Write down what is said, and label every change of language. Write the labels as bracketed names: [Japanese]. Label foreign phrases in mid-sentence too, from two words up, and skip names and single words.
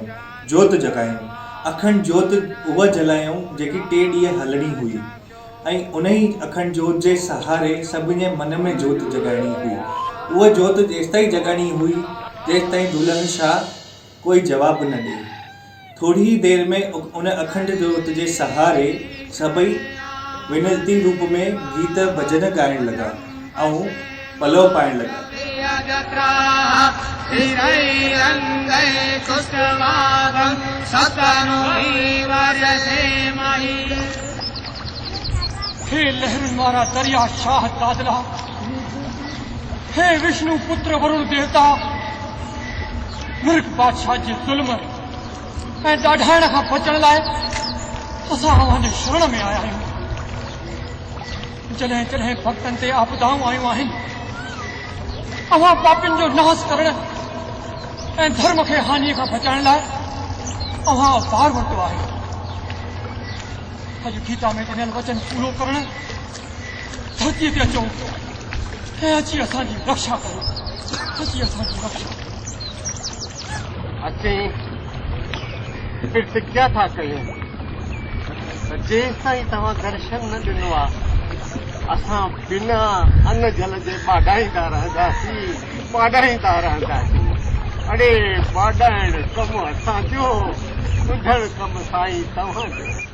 [Sindhi] जोत जॻायूं, अखंड जोत उहा जलायूं जेकी 3 ॾींहं हलणी हुई ऐं उन ई अखंड जोत जे सहारे सभिनी जे मन में जोत जॻाइणी हुई। उहा जोत जेसिताईं जॻाइणी हुई तेसिताईं दुल्हन शाह कोई जवाब न ॾे। थोड़ी ही देर में उन अखंड जोत जे सहारे सभई विनती रूप में गीत भजन ॻाइण लॻा ऐं पलव पाइण लॻा। हे लहर मारा दरिया शाह दादला, हे विष्णु पुत्र वरुण देवता, मिर्ग बादशाह जे ज़ुल्म ऐं ॾाढाइण खां बचण लाइ असां अव्हांजे शरण में आया आहियूं। जॾहिं जॾहिं भक्तनि ते आपदाऊं आयूं आहिनि, अव्हां पापियुनि जो नाश करण ऐं धर्म खे हानीअ खां बचाइण लाइ अव्हां अवतार वरितो आहे। अॼु गीता में ॾिनल वचन पूरो करण धरतीअ ते अचो ऐं अची असांजी रक्षा करो। अची असांजी रक्षा अचें [Hindi] फिर क्या था [Sindhi] कयूं? जेसिताईं तव्हां दर्शन न ॾिनो आहे असां बिना अन्न जल जे बाॾाईंदा रहंदासीं। अड़े बाॾाइण कमु असांजो, ॿुधण कमु साईं तव्हांजो।